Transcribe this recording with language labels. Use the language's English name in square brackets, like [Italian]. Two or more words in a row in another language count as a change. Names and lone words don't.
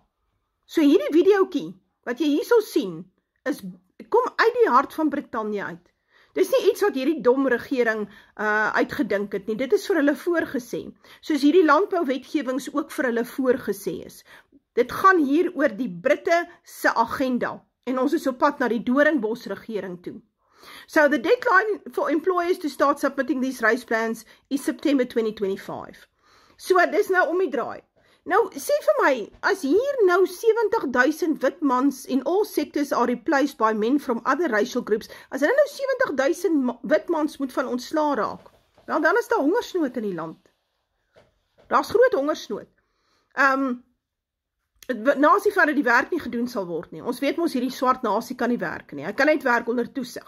[Afrikaans] So hierdie videoetjie, wat jy hierso sien, kom uit die hart van Brittanje uit. Dis nie iets wat hierdie dom regering uitgedink het nie, dit is vir hulle voorgesê, soos hierdie landbouwetgewings ook vir hulle voorgesê is. Dit gaan hier oor die Britte se agenda, en ons is op pad na die Doornbos regering toe. [English] So the deadline for employers to start submitting these race plans is September 2025. [Afrikaans] So dis nou om die draai. Nou, sê vir my, as hier nou 70,000 wit mans [English] in all sectors are replaced by men from other racial groups, [Afrikaans] as hulle nou 70,000 wit mans moet van ontsla raak, wel, dan is daar hongersnood in die land. Daar's groot hongersnood. Nasie van dat die werk nie gedoen sal word nie. Ons weet mos hierdie swart nasie kan nie werk nie. Hy kan net werk onder toesig.